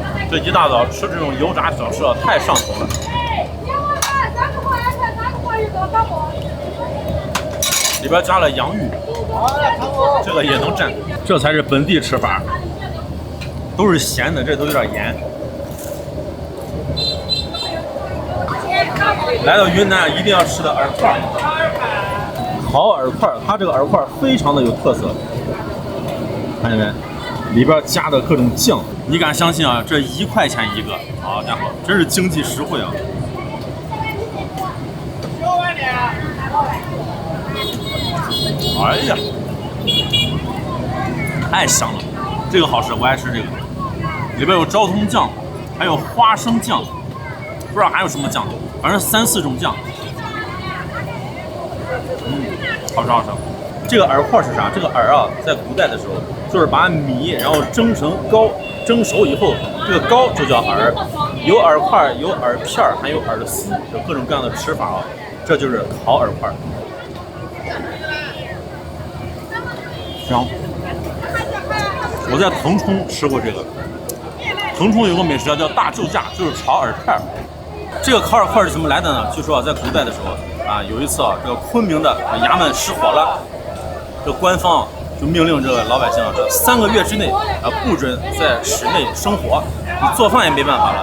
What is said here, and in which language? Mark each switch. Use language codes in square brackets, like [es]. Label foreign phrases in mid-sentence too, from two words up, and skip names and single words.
[zh] 这一大早吃这种油炸小吃啊，太上头了。里边加了洋芋，这个也能蘸，这才是本地吃法，都是咸的，这都有点盐。来到雲南一定要吃的饵塊，烤饵塊，它這個饵塊非常的有特色，看見沒？裡邊加的各種醬，你敢相信啊？這1塊錢一個，好家伙，真是經濟實惠啊！哎呀，太香了，這個好吃，我愛吃這個。裡邊有昭通醬，還有花生醬，不知道還有什麼醬，反正3、4種醬。好吃好吃。這個饵塊是啥？這個饵啊，在古代的時候，就是把米然後蒸成糕，蒸熟以後，這個糕就叫饵。有饵塊，有饵片兒，還有饵絲，有各種各樣的吃法啊。這就是烤饵塊。香。我在騰衝吃過這個，騰衝有個美食叫大救駕，就是炒饵片兒。這個烤饵塊是怎麼來的呢？據說啊，在古代的時候啊，有一次啊，這個昆明的衙門失火了，這官方就命令這個老百姓啊，這3個月之內啊，不准在室內生火，你做飯也沒辦法了。